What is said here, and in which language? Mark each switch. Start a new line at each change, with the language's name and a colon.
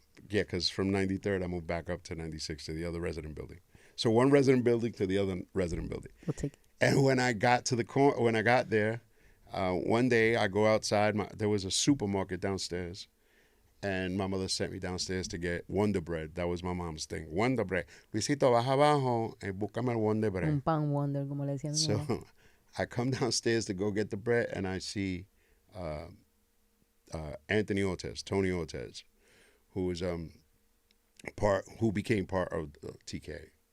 English: Yeah, because from 93rd, I moved back up to 96 to the other resident building. So one resident building to the other resident building. We'll take it. And when I got to the corner, when I got there, one day I go outside. There was a supermarket downstairs, and my mother sent me downstairs to get Wonder Bread. That was my mom's thing. Wonder Bread.
Spanish: Luisito, baja abajo y búscame el Wonder Bread. Un pan Wonder, como le decían.
English: So I come downstairs to go get the bread, and I see Tony Ortez, who was who became part of TKA.